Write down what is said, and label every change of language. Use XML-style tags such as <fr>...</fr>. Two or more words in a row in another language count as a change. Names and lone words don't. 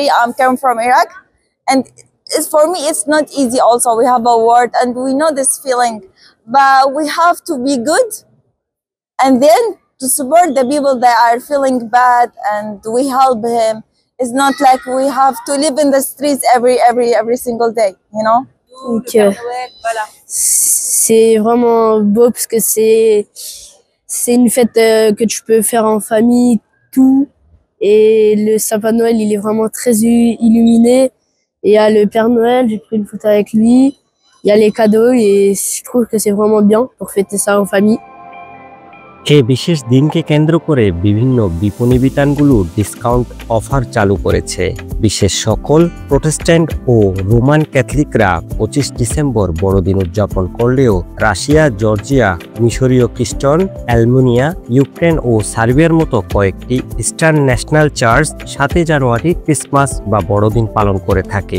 <en>I'm coming from Iraq, and for me, it's not easy. Also, we have a word, and we know this feeling, but we have to be good, and then to support the people that are feeling bad, and we help him. It's not like we have to live in the streets every single day, you know.</en> <fr>Donc, c'est vraiment beau parce que c'est une fête que tu peux faire en famille, tout. Et le sapin de Noël, il est vraiment très illuminé. Et il y a le Père Noël, j'ai pris une photo avec lui. Il y a les cadeaux et je trouve que c'est vraiment bien pour fêter ça en famille.</fr> <bn>এই বিশেষ দিনকে কেন্দ্র করে বিভিন্ন বিপণী বিতানগুলো</bn> <en>discount offer</en> <bn>চালু করেছে। বিশেষ সকল প্রোটেস্ট্যান্ট ও রোমান ক্যাথলিকরা 25 ডিসেম্বর বড়দিন উদযাপন করলেও রাশিয়া, জর্জিয়া, মিশরীয় খ্রিস্টান, অ্যালমেনিয়া, ইউক্রেন ও সার্বিয়ার মতো কয়েকটি</bn> <en>Eastern National Church</en> <bn>7 জানুয়ারি ক্রিসমাস বা বড়দিন পালন করে থাকে।</bn>